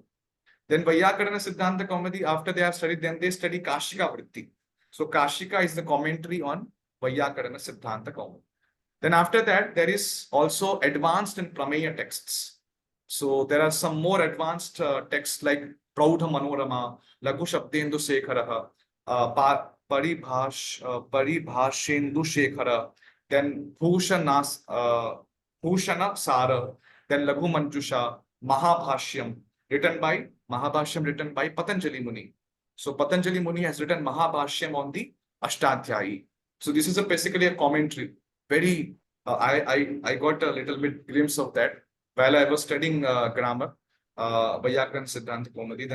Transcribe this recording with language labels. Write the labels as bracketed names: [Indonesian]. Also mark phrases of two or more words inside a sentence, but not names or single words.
[English] Then Vyakarana Siddhanta Kaumudi, after they have studied, then they study Kashika Vritti. So Kashika is the commentary on Vyakarana Siddhanta Kaumudi. Then after that, there is also advanced and Prameya texts. So there are some more advanced texts like Praudha Manorama, Laghu Shabdendu Sekhara, Paribhashendu Shekhara, then Bhushana Sara, then Laghu Manjusha, Mahabhashyam, written by Patanjali Muni. So Patanjali Muni has written Mahabhashyam on the Ashtadhyayi. So this is basically a commentary. Very, I got a little bit glimpse of that while I was studying grammar, Vyakarana Siddhanta Kaumudi.